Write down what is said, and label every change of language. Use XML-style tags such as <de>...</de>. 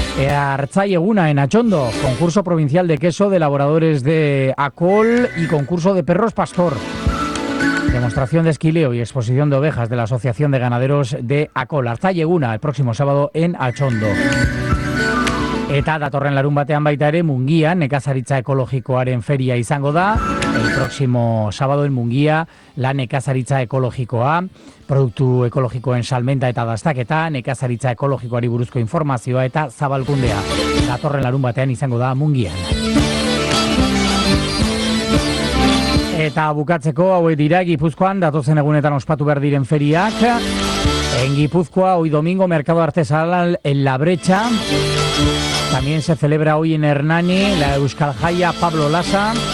<es>Artzaieguna, en Atxondo, concurso provincial de queso de elaboradores de Acol y concurso de perros pastor. Demostración de esquileo y exposición de ovejas de la Asociación de Ganaderos de Acol. Artzaieguna, el próximo sábado en Atxondo.</es> <eu>Eta datorren larun batean baita ere Mungia, nekazaritza ekologikoaren feria izango da.</eu> <es>El próximo sábado en Mungia, la</es> <eu>nekazaritza ekologikoa, produktu ekologikoen salmenta eta dastaketa, nekazaritza ekologikoari buruzko informazioa eta zabalkundea. Datorren larun batean izango da Mungian. Eta bukatzeko hauek dira Gipuzkoan datozen egunetan ospatu behar diren feriak.</eu> <es>En Gipuzkoa, hoy domingo, Mercado Artesanal en La Brecha. También se celebra hoy en Hernani la Euskal Jaia Pablo Lasa.</es>